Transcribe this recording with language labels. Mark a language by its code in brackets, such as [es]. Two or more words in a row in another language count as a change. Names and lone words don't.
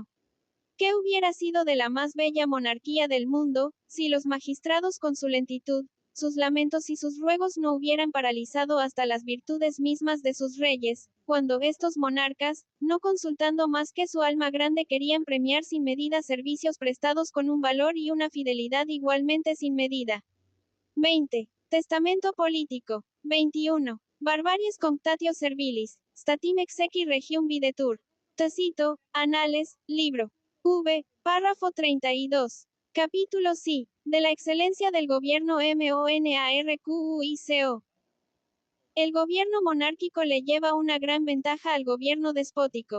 [es] ¿Qué hubiera sido de la más bella monarquía del mundo, si los magistrados con su lentitud, sus lamentos y sus ruegos no hubieran paralizado hasta las virtudes mismas de sus reyes, cuando estos monarcas, no consultando más que su alma grande, querían premiar sin medida servicios prestados con un valor y una fidelidad igualmente sin medida? 20. Testamento político. 21. [la] Barbaries comptatio servilis, statim exequi regium videtur. [es] Tácito, Anales, libro V, párrafo 32. Capítulo C. De la excelencia del gobierno monarquico. El gobierno monárquico le lleva una gran ventaja al gobierno despótico.